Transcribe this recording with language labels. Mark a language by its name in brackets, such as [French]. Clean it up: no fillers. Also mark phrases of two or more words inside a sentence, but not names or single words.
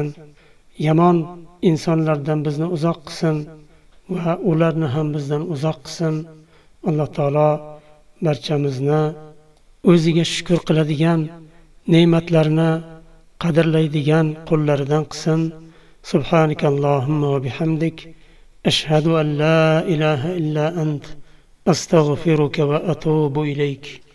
[Uzbek] Yomon insonlardan bizni uzoq qilsin va ularni ham bizdan uzoq qilsin. Alloh taolo barchamizni o'ziga shukr qiladigan, ne'matlarini qadrlaydigan qullaridan qilsin. [Arabic] سبحانك اللهم وبحمدك، أشهد أن لا إله إلا أنت، أستغفرك وأتوب إليك.